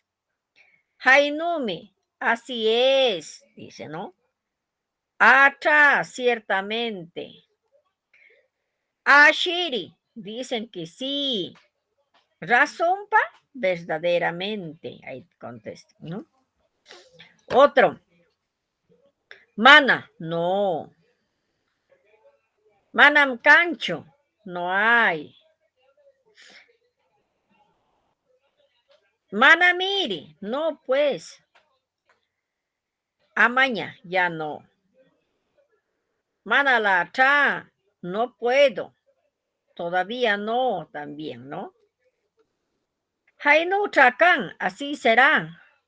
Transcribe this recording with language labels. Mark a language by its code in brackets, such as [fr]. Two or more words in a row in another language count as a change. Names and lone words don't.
[es] Hainumi, así es, dice, ¿no? Atra, ciertamente. Ashiri, dicen que sí. Razonpa, verdaderamente. Ahí contesta, ¿no? Otro. [qu] Mana, no. Manam cancho, [es] no hay. Manamiri, no pues. Amaña, ya no. Manalata, no puedo. Todavía no, también, ¿no? [qu] Hainu Trakan, [es] así será.